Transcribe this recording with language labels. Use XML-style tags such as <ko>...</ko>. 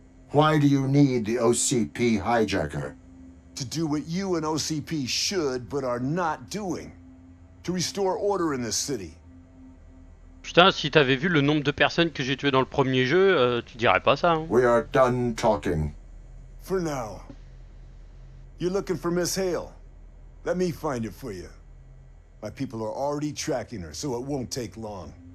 <en>Why do you need the OCP hijacker? To do what you and OCP should, but are not doing. To restore order in this city.</en> <fr>Putain, si t'avais vu le nombre de personnes que j'ai tuées dans le premier jeu, tu dirais pas ça. Hein.</fr> <en>We are done talking. For now. You're looking for Miss Hale. Let me find her for you. My people are already tracking her, so it won't take long.</en>